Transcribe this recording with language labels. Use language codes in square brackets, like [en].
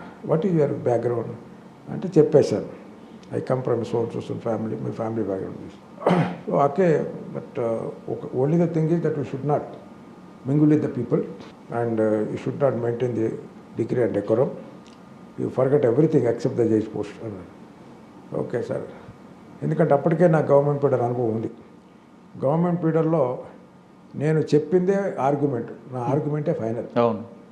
[en] what is your background [te] అంటే చెప్పేశాను. [en] I come from son family, me family background. So okay, but only the thing is that you should not mingle with the people and you should not maintain the degree and decorum. You forget everything except the judge post. [te] Okay sir. ఎందుకంటే అప్పటికే నాకు government పీడర్ అనుభవం ఉంది. Government పీడర్లో నేను చెప్పిందే argument, నా ఆర్గ్యుమెంటే final. అవును.